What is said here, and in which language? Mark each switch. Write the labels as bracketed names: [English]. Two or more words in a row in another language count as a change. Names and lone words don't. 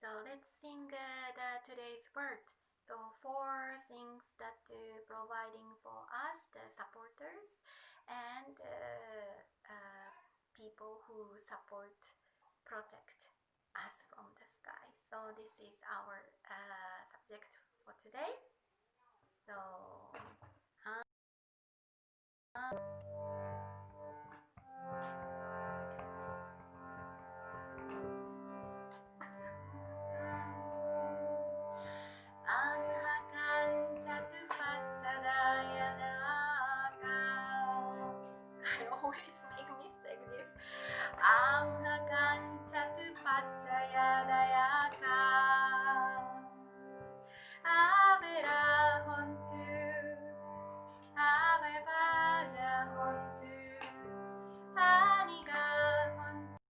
[English] So let's sing today's word. So four things that providing for us, the supporters, and people who support, protect us from the sky. So this is our subject for today. [Pali] So Amhakam catupaccaya dayaka. [English] I always make mistake this. [Pali] Amhakam catupaccaya dayaka. Avera hontu. Abyapajjha hontu. Anigha hontu.